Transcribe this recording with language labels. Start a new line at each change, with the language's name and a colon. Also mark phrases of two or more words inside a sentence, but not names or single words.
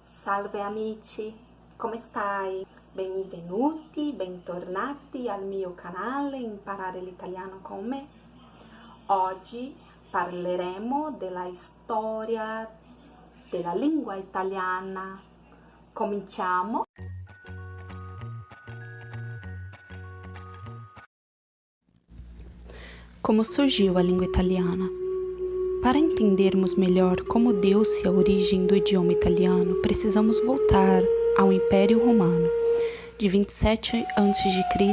Italian: Salve amici, come stai? Benvenuti, bentornati al mio canale Imparare l'italiano con me. Oggi parleremo della storia della lingua italiana. Cominciamo!
Portuguese: Como surgiu a língua italiana? Para entendermos melhor como deu-se a origem do idioma italiano, precisamos voltar ao Império Romano, de 27 a.C.